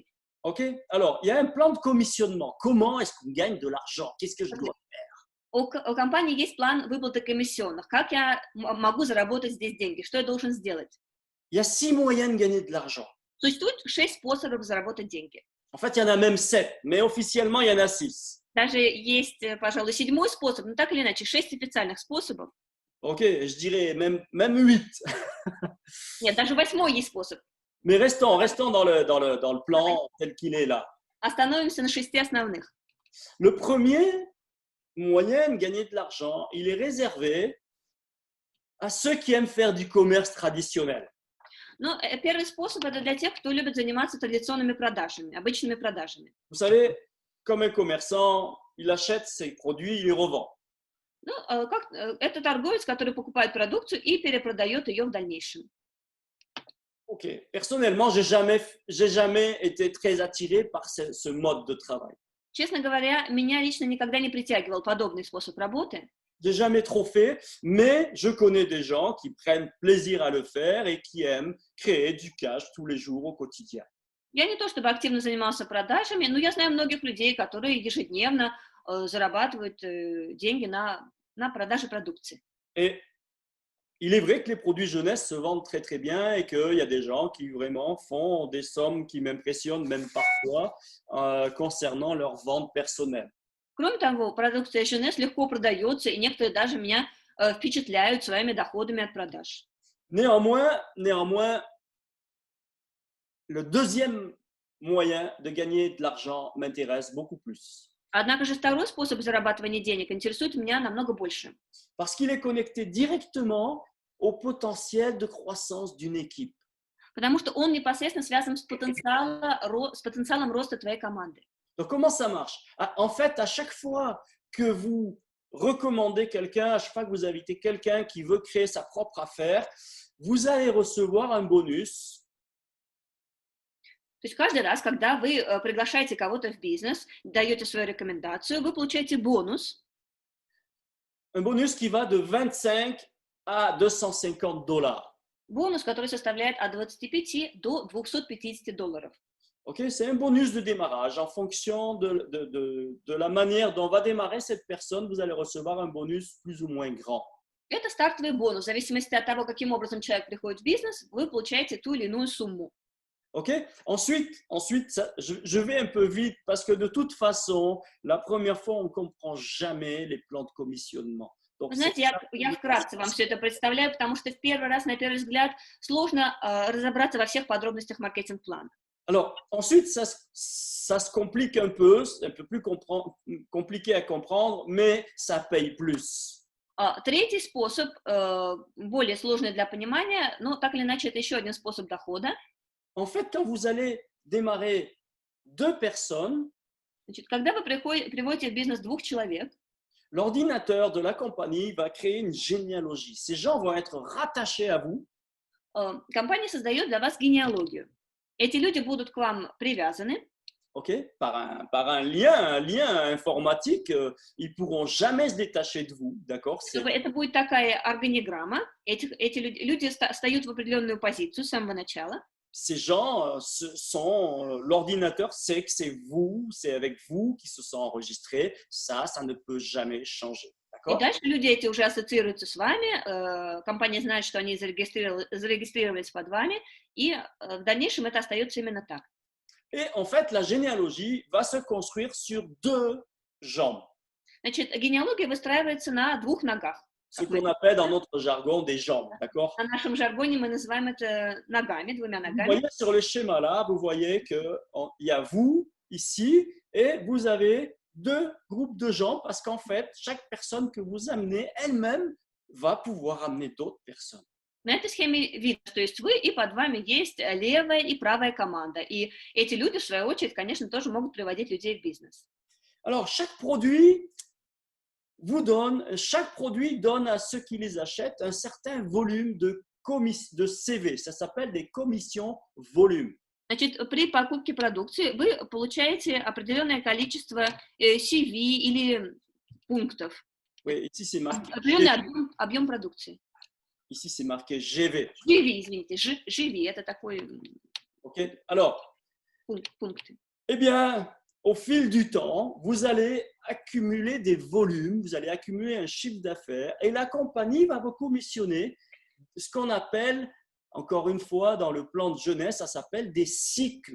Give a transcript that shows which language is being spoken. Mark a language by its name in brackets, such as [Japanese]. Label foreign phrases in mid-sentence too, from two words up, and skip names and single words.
[French] Ok. Alors, il y a un plan de commissionnement. Comment est-ce qu'on gagne de l'argent? Qu'est-ce que je dois faire? [Russian] У компании есть план выплаты комиссионных. Как я могу заработать здесь деньги? Что я должен сделать? [French] Il y a 6 moyens de gagner de l'argent. [Russian] Существует 6 способов заработать деньги. [French] En fait, il y en a même 7, mais officiellement, il y en a 6. [Russian] Даже есть, пожалуй, 7-й способ, но так или иначе, 6 официальных способов. [French] Ok, je dirais même 8. [Russian] Нет, даже 8-й есть способ. [French] Mais restons dans le plan tel qu'il est là. [Russian] Остановимся на 6 основных. [French] Le premier moyen de gagner de l'argent, il est réservé à ceux qui aiment faire du commerce traditionnel. [Russian] Ну, первый способ – это для тех, кто любит заниматься традиционными продажами, обычными продажами. [French] Vous savez, comme un commerçant, il achète ses produits, il les revend. [Russian] Ну, это торговец, который покупает продукцию и перепродает ее в дальнейшем. [French] Ok. Personnellement, j'ai jamais été très attiré par ce mode de travail. [Russian] Честно говоря, меня лично никогда не притягивал подобный способ работы. [French] J'ai jamais trop fait, mais je connais des gens qui prennent plaisir à le faire et qui aiment créer du cash tous les jours au quotidien. [Russian] Я не то чтобы активно занимался продажами, но я знаю многих людей, которые ежедневно зарабатывают деньги на продаже продукции. [French] Et il est vrai que les produits jeunesse se vendent très très bien et qu'il y a des gens qui vraiment font des sommes qui m'impressionnent même parfois concernant leur vente personnelle. [Russian] Кроме того, продукция Женес легко продается, и некоторые даже меня впечатляют своими доходами от продаж. [French] Néanmoins, le deuxième moyen de gagner de l'argent m'intéresse beaucoup plus. [Russian] Однако же второй способ зарабатывания денег интересует меня намного больше. [French] Parce qu'il est connecté directement au potentiel de croissance d'une équipe. [Russian] Потому что он непосредственно связан с потенциалом роста твоей команды. [French] Donc, comment ça marche? En fait, à chaque fois que vous recommandez quelqu'un, à chaque fois que vous invitez quelqu'un qui veut créer sa propre affaire, vous allez recevoir un bonus. [Russian] То есть каждый раз, когда вы приглашаете кого-то в бизнес, даете свою рекомендацию, вы получаете бонус. [French] Un bonus qui va de 25 à 250 $. [Russian] Бонус, который составляет от 25 до 250 $. [French] Okay, c'est un bonus de démarrage. En fonction de la manière dont va démarrer cette personne, vous allez recevoir un bonus plus ou moins grand. [Russian] Это стартовый бонус. В зависимости от того, каким образом человек приходит в бизнес, вы получаете ту или иную сумму. [French] Ok. Ensuite je vais un peu vite parce que de toute façon, la première fois, on ne comprend jamais les plans de commissionnement. [Russian] Вы [French] Donc, c'est [Russian] знаете, [French] ça [Russian] я вкратце вам все это представляю, потому что в первый раз, на первый взгляд, сложно разобраться во всех подробностях маркетинг-плана. [French] Alors, ensuite, ça se complique un peu, c'est un peu plus compliqué à comprendre, mais ça paye plus. [Russian] Третий способ, более сложный для понимания, но так или иначе это еще один способ дохода. [French] En fait, quand vous allez démarrer 2 personnes, [Russian] Значит, когда вы приводите в бизнес 2 человек, [French] l'ordinateur de la compagnie va créer une généalogie. Ces gens vont être rattachés à vous. [Russian] Компания создает для вас генеалогию. Эти люди будут к вам привязаны. [French] Okay, par un lien informatique, ils pourront jamais se détacher de vous, d'accord? [Russian] Это будет такая органиграмма. Эти люди встают в определенную позицию с самого начала. [French] Ces gens l'ordinateur sait que c'est vous, c'est avec vous qui se sont enregistrés. Ça ne peut jamais changer, [Russian] И [French] d'accord? [Russian] дальше люди эти уже ассоциируются с вами. Компания знает, что они зарегистрировались под вами, и в дальнейшем это остается именно так. [French] Et en fait, la généalogie va se construire sur 2 jambes. [Russian] Значит, генеалогия выстраивается на 2 ногах. [French] Ce qu'on appelle dans notre jargon des jambes, d'accord? [Russian] На нашем жаргоне мы называем это ногами, 2 [French] Vous [Russian] ногами. [French] voyez sur le schéma là, vous voyez qu'il y a vous ici et vous avez 2 groupes de jambes parce qu'en fait, chaque personne que vous amenez elle-même va pouvoir amener d'autres personnes. [Russian] На этой схеме видно, что есть вы, и под вами есть левая и правая команда. И эти люди, в свою очередь, конечно, тоже могут приводить людей в бизнес. [French] Alors, chaque produit donne à ceux qui les achètent un certain volume de CV. Ça s'appelle des commissions volume. [Russian] Значит, при покупке продукции вы получаете определенное количество CV или пунктов. [French] Oui, ici c'est marqué. [Russian] Определенный объем продукции. [French] Ici c'est marqué GV. [Russian] GV, извините, GV, это такой [French] Ok. Alors, [Russian] пункты. [French] eh bien, au fil du temps, vous allez accumuler des volumes, vous allez accumuler un chiffre d'affaires et la compagnie va vous commissionner ce qu'on appelle, encore une fois, dans le plan de jeunesse, ça s'appelle des cycles.